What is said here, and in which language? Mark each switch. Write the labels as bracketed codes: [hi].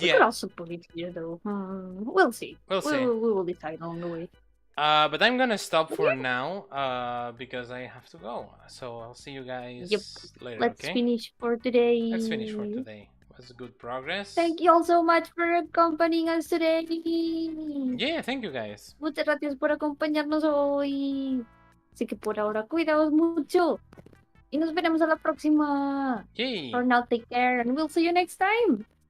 [en] we could also put it here though. We'll see. We will decide along the way. But I'm gonna stop for now, because I have to go. So I'll see you guys later. Let's finish for today. Let's finish for today. It was good progress. Thank you all so much for accompanying us today. Yeah, thank you guys. [es] Muchas gracias por acompañarnos hoy. Así que por ahora cuidaos mucho. Y nos veremos a la próxima. Yay. [en] For now, take care and we'll see you next time.